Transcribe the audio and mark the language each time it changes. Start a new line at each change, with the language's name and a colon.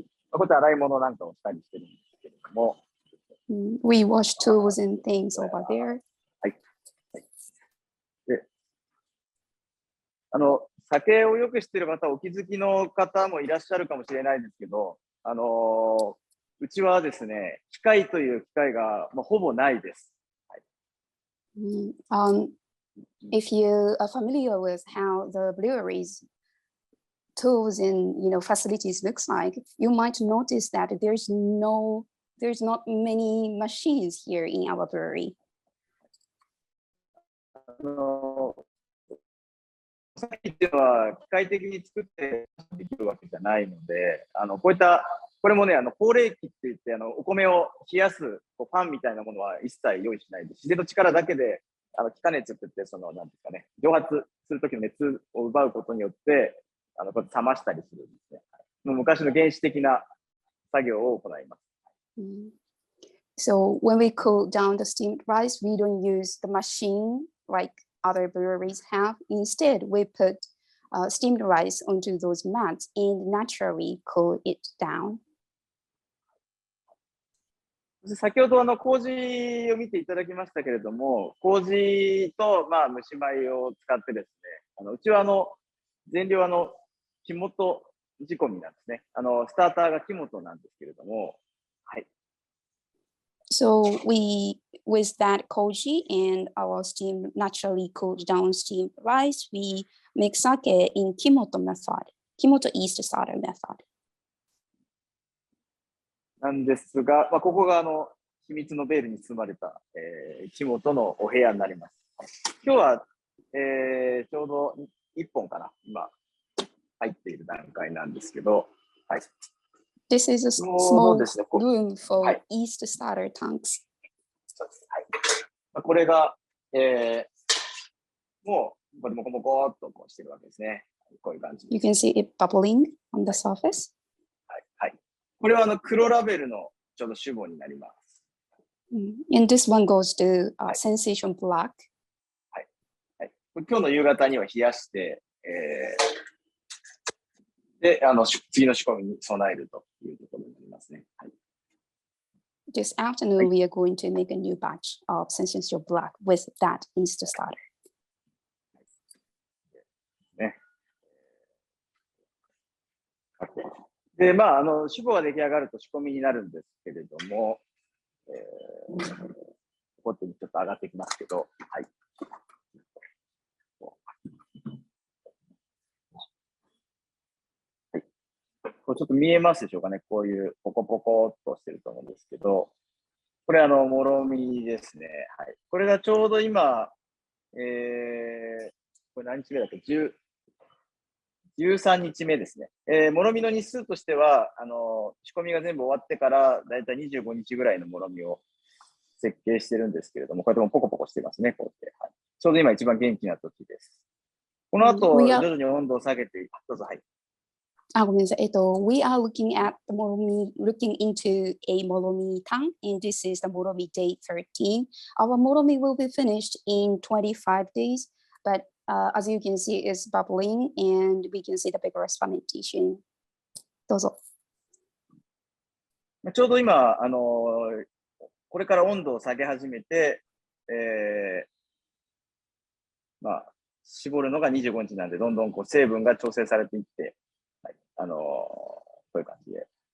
Japanese: こうやって洗い物なんかをしたりしてるんですけれども。
English: We wash tools and things over there.
Japanese: はい。で、酒をよく知っている方、お気づきの方もいらっしゃるかもしれないですけど、うちはですね、機械という機械が、ほぼないです。はい、
English: If you are familiar with how the breweries tools and facilities looks like, you might notice that there's not many machines here in our brewery.
Japanese: お酒っていうのは機械的に作ってできるわけじゃないので、これもね、高冷機って言って、お米を冷やすパンみたいなものは一切用意しないで、自然の力だけで、気化熱って言って、なんですかね、蒸発するときの熱を奪うことによって、こうやって冷ましたりするんですね。昔の原始的な作業を行います。
English: So when we cool down the steamed rice, we don't use the machine like other breweries have. Instead, we put steamed rice onto those mats and naturally cool it down.
Japanese: 先ほど麹を見ていただきましたけれども、麹と蒸し米を使ってですね、うちは原料Kimoto仕込みなんですね。スターターがKimotoなんですけれども、はい。
English: So with that koji and our naturally cooled down steamed rice, we make sake in Kimoto method, Kimoto Yeast starter method.
Japanese: なんですが、ここが秘密のベールに包まれた、Kimotoのお部屋になります。今日は、ちょうど1本かな、今入っている段階なんですけど、はい。
English: This is a small room for yeast starter tanks.
Japanese: はい、これが、もうこれもこもこーっとこうしてるわけですね。こういう感じ。
English: You can see it bubbling on the surface.
Japanese: これは黒ラベルのちょうど主語になります。
English: And this one goes to Sensation Black.
Japanese: はい。はい。今日の夕方には冷やして、で、次の仕込みに備えるというところになりますね。はい。
English: This afternoon, we are going to make a new batch of Sensation Black with that yeast starter.
Japanese: ね。で、まあ、主語が出来上がると仕込みになるんですけれども、ここってちょっと上がってきますけど、はい。はい、これちょっと見えますでしょうかね。こういうポコポコっとしてると思うんですけど、これもろみですね。はい。これがちょうど今、これ何日目だっけ13日目ですね。もろみの日数としては、仕込みが全部終わってから、だいたい25日ぐらいのもろみを設計してるんですけれども、こうやってもポコポコしてますね、こうやって。はい、ちょうど今一番元気な時です。この後、徐々に温度を下げて、どうぞ、はい。ごめんなさい。
English: We are looking at the Moromi, looking into a Moromi tank, and this is the Moromi day 13. Our Moromi will be finished in 25 days, but as you can see, it's bubbling, and we can see the vigorous fermentation.
Japanese: どうぞ。ちょうど今、これから温度を下げ始めて、まあ、絞るのが25日なんで、どんどんこう成分が調整されていって、はい、こういう感じで。